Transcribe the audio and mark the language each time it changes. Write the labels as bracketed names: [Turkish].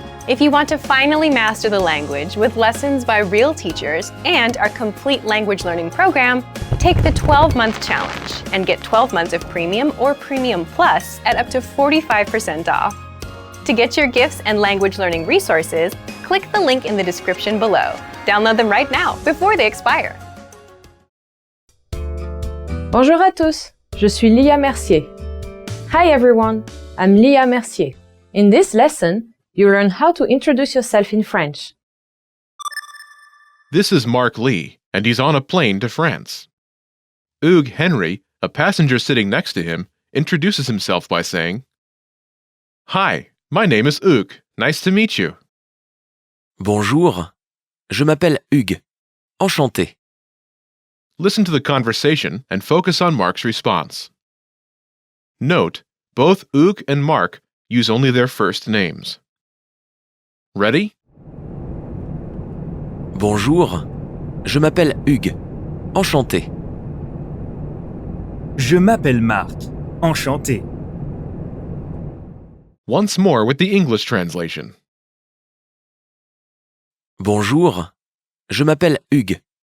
[English] If you want to finally master the language with lessons by real teachers and our complete language learning program, take the 12-month challenge and get 12 months of Premium or Premium Plus at up to 45% off. To get your gifts and language learning resources, click the link in the description below. Download them right now before they expire. [French] Bonjour à tous, je suis Lia Mercier. [English] Hi everyone, I'm Lia Mercier. In this lesson, you learn how to introduce yourself in French. This is Mark Lee, and he's on a plane to France. Hugues Henry, a passenger sitting next to him, introduces himself by saying, "Hi, my name is Hugues. Nice to meet you." [French] Bonjour, je m'appelle Hugues. Enchanté. [English] Listen to the conversation and focus on Mark's response. Note, both Hugues and Mark use only their first names. Ready? [French] Bonjour, je m'appelle Hugues. Enchanté. Je m'appelle Marc. Enchanté. [English] Once more with the English translation. [French] Bonjour, je m'appelle Hugues.